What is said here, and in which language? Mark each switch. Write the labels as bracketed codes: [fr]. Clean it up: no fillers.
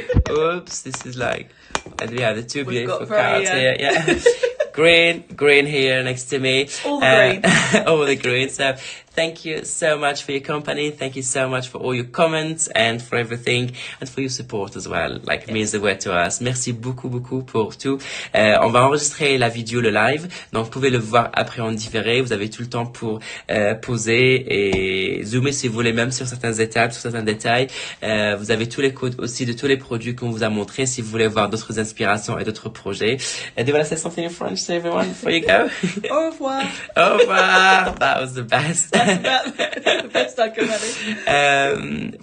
[en] Oops, this is like, and we have the 2 beautiful cats here. Yeah. Green here next to me. All the green. All the green. So thank you so much for your company. Thank you so much for all your comments and for everything and for your support as well. Like, it means the word to us. [fr] Merci beaucoup pour tout. On va enregistrer la vidéo, le live. Donc, vous pouvez le voir après en différé. Vous avez tout le temps pour poser et zoomer si vous voulez, même sur certaines étapes, sur certains détails. Vous avez tous les codes aussi de tous les produits qu'on vous a montrés si vous voulez voir d'autres inspirations et d'autres projets. [en] Do you want to say something in French to everyone before you go? [fr] Au revoir. Au revoir. [en] That was the best. That's about the best I can manage.